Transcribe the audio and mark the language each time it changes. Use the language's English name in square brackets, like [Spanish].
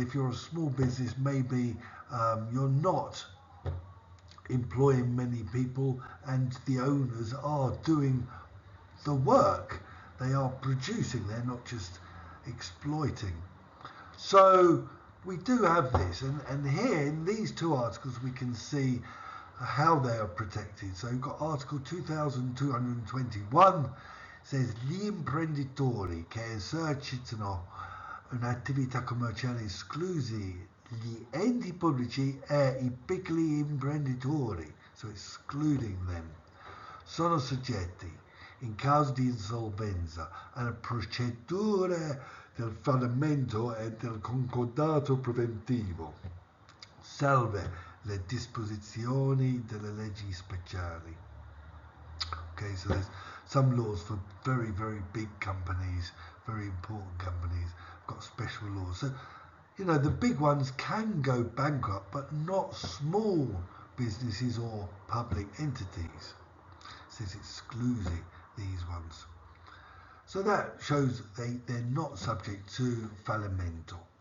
[English] If you're a small business, maybe you're not employing many people, and the owners are doing the work. They are producing, they're not just exploiting. So we do have this, and here in these two articles we can see how they are protected. So you've got Article 2221 says [Italian] gli imprenditori che esercitano un'attività commerciale esclusi gli enti pubblici e I piccoli imprenditori, [English] so excluding them, [Italian] sono soggetti in caso di insolvenza alle procedure del fallimento e del concordato preventivo, salve le disposizioni delle leggi speciali. [English] Okay, so there's some laws for very, very big companies, very important companies, got special laws. So, you know, the big ones can go bankrupt, but not small businesses or public entities. It says excluding these ones. So that shows they're not subject to fallimento.